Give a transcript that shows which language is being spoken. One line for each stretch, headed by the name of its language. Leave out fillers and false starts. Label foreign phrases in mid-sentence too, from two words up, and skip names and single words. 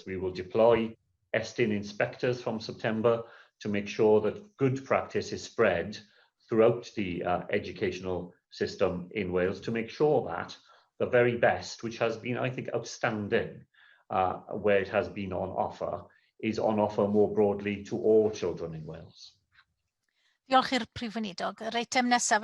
English: We will deploy ESTIN inspectors from September to make sure that good practice is spread throughout the educational system in Wales, to make sure that the very best, which has been, I think, outstanding where it has been on offer, is on offer more broadly to all children in Wales.
Welsh: Diolch i'r Prif Weinidog. Yr eitem nesaf